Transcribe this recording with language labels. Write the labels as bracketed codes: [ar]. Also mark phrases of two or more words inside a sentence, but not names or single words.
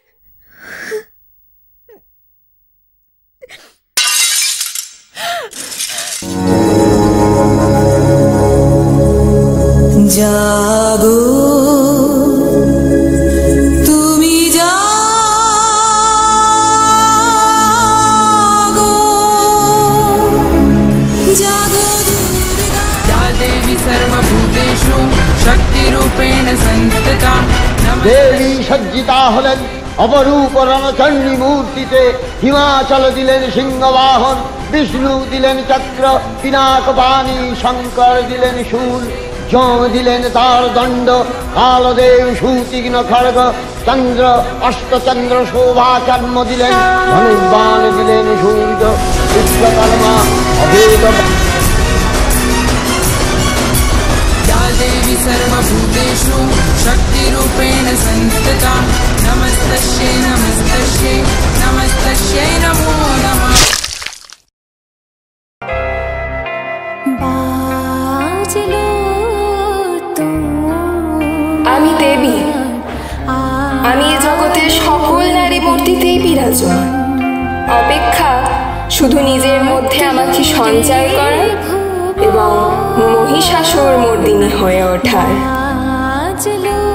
[bn] জাগো তুমি জাগো, জাগো [sa] या देवी सर्वभूतेषु शक्तिरूपेण संस्थिता। [bn] দেবী সজ্জিতা হলেন অপরূপ রণচণ্ডী মূর্তিতে। হিমাচল দিলেন সিংহবাহন, বিষ্ণু দিলেন চক্র পিনাক বাণী, শঙ্কর দিলেন শূল, যম দিলেন তার দণ্ড, কালদেব সুতীক্ষ্ণ খড়গ, চন্দ্র অষ্টচন্দ্র শোভা চর্ম দিলেন, ধনুর্বাণ দিলেন সূর্য, বিশ্বকর্মা অভেদ। [sa] या देवी सर्वभूतेषु शक्तिरूपेण संस्थिता। नमस्तस्यै नमस्तस्यै नमस्तस्यै नमो नमः। [bn] আমি দেবী, আমি এ জগতের সকল নারী মূর্তিতেই বিরাজমান। অপেক্ষা শুধু নিজের মধ্যে আমাকে সঞ্চয় করার এবং মহিষাসুর মর্দিনী হয়ে ওঠার।